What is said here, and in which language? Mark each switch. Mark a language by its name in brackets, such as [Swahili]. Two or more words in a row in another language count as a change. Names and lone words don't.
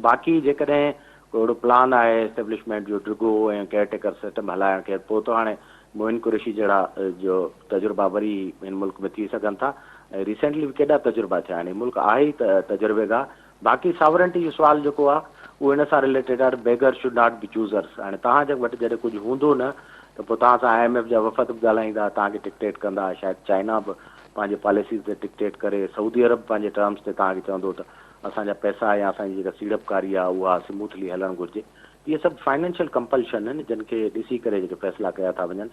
[Sindhi] बाक़ी जेकॾहिं अहिड़ो प्लान आहे एस्टेब्लिशमेंट जो डिगो ऐं [English] caretaker system [Sindhi] हलाइण खे, पोइ त हाणे मोइन कुरैशी जहिड़ा जो तजुर्बा वरी हिन मुल्क में थी सघनि था। ऐं रिसेंटली बि केॾा तजुर्बा थिया आहिनि, मुल्क आहे ई तजुर्बेगाह। बाक़ी सावरनिटी जो सुवाल जेको आहे उहो इन सां रिलेटेड आहे, [English] beggar should not be choosers. [Sindhi] हाणे तव्हांजे वटि जॾहिं कुझु हूंदो न त पोइ तव्हां सां IMF जा वफ़द बि ॻाल्हाईंदा, तव्हांखे डिक्टेट कंदा। शायदि चाइना बि पंहिंजे पॉलिसीज़ ते डिक्टेट करे, सऊदी अरब पंहिंजे टर्म्स ते तव्हांखे चवंदो त असांजा पैसा या असांजी जेका सीड़पकारी आहे उहा स्मूथली हलणु घुरिजे। इहे सभु [English] financial compulsion [Sindhi] आहिनि जिन खे ॾिसी करे जेके फ़ैसिला कया था वञनि।